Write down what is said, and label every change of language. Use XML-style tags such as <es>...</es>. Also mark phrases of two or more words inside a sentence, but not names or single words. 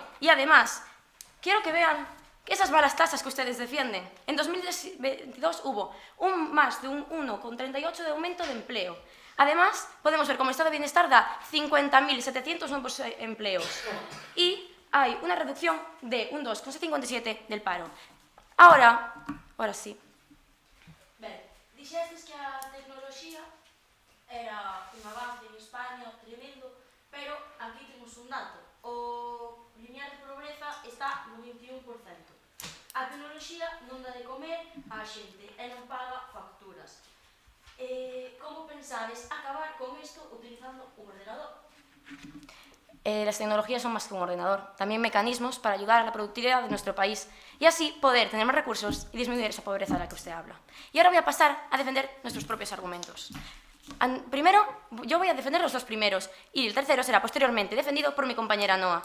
<es>Y además, quiero que vean que esas malas tasas que ustedes defienden, en 2022 hubo más de un 1,38 de aumento de empleo. Además, podemos ver cómo el estado de bienestar da 50.700 nuevos empleos y hay una reducción de un 2,57 del paro. Ahora sí.</es> <gl>Ben, dixestes que a tecnoloxía era un avance en España tremendo, pero aquí temos un dato. O lineal de pobreza está no 21%. A tecnoloxía non dá de comer á xente e non paga facturas. Como pensades acabar con isto utilizando un ordenador?</gl> <es>Las tecnologías son más que un ordenador, también mecanismos para ayudar a la productividad de nuestro país y así poder tener más recursos y disminuir esa pobreza de la que usted habla. Y ahora voy a pasar a defender nuestros propios argumentos. Primero, yo voy a defender los dos primeros y el tercero será posteriormente defendido por mi compañera Noa.</es>